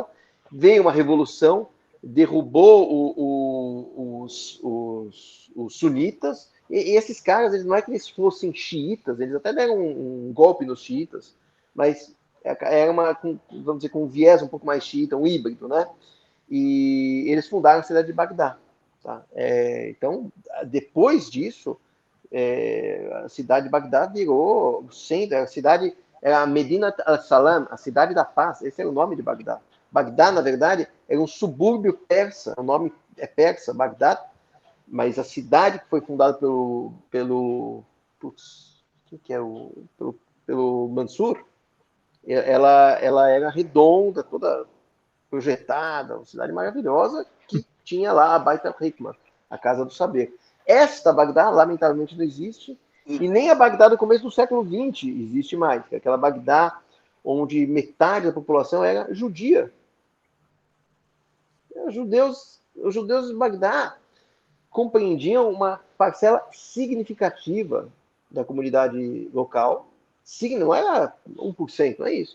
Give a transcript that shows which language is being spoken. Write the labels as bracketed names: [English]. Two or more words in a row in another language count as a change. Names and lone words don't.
[Portuguese] Veio uma revolução, derrubou os sunitas, e esses caras, eles não é que eles fossem xiitas, eles até deram um golpe nos xiitas, mas era vamos dizer, com um viés um pouco mais xiita, um híbrido, né? E eles fundaram a cidade de Bagdá. Tá? Então, depois disso, a cidade de Bagdá virou o centro, a cidade era a Medina al-Salam, a cidade da paz, esse é o nome de Bagdá. Bagdá, na verdade, era um subúrbio persa, o nome é persa, Bagdá, mas a cidade que foi fundada pelo Mansur, ela era redonda, toda projetada, uma cidade maravilhosa, que tinha lá a Beit al-Hikma, a Casa do Saber. Esta Bagdá, lamentavelmente, não existe, e nem a Bagdá do começo do século XX existe mais, que é aquela Bagdá onde metade da população era judia. Os judeus de Bagdá compreendiam uma parcela significativa da comunidade local, não era 1%, não é isso.